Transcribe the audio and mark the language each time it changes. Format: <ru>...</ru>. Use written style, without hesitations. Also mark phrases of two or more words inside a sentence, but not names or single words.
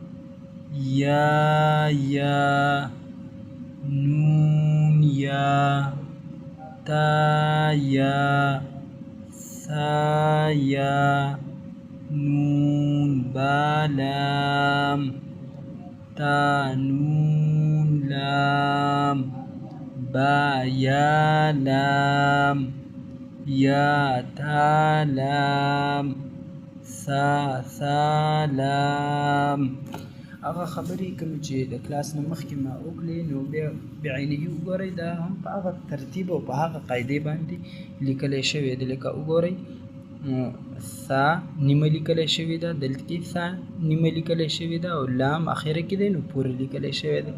<ps>یا نون یا تا یا ثا یا نون با لام تا نون لام با یا لام یا تا لام ثا لام. هغه خبرې کوم چې د کلاس نه مخکې ما وکړې نو بیا بعینه وګورئ دا هم په هغه ترتیب او په هغه قاعدې باندې لیکلی شوی دی. لکه وګورئ ثا نیمه لیکلی شوې ده، دلته کې ثا نیمه لیکلی شوې ده او لام اخیره کې دی نو پوره لیکلی شوی دی.</ps>